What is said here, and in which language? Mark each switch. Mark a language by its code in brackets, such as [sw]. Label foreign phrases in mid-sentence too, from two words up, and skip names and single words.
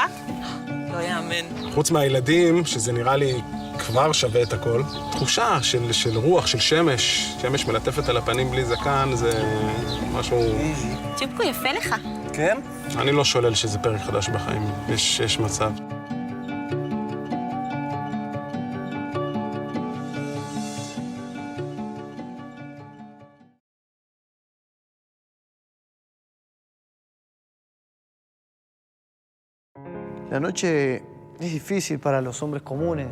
[he] לא יאמן. חוץ מהילדים, שזה נראה לי כבר שווה את הכל, תחושה של רוח, של שמש. שמש מלטפת על הפנים בלי זקן, זה משהו... צ'ופקו, יפה לך. כן? אני לא שולל שזה פרק חדש בחיים. יש מצב. [es] La noche es difícil para los hombres comunes.